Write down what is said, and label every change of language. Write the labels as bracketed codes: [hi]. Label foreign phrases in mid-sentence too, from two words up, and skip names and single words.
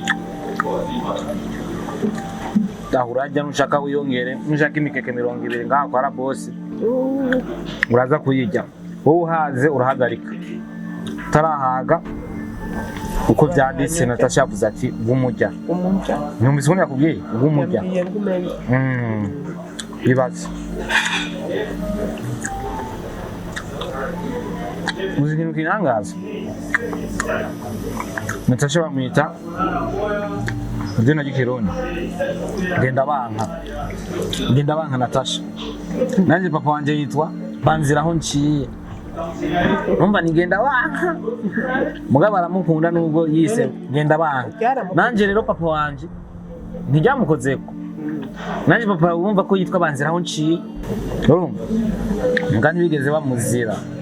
[rn] Urajya nushaka wiyongere nushaka imikeke 200 ngaho kwa boss uraza kuyijya wowe uhaze urahagarika tarahaga uko byanditse Natasha yavuze ati bw'umujya numvise ko yakubwiye bw'umujya bibaze uzi ikintu kinangaza Natasha bamwita izina ry'ikirundi ngenda banka Natasha nanje papa wanje yitwa Banziraho nciye numva ni ngenda banka mugabo aramukunda nubwo yise ngenda banka nanje rero papa wanje ntijyamukozeko nanje papa wumva ko yitwa Banziraho nciye urumva ngani bigeze bamuzira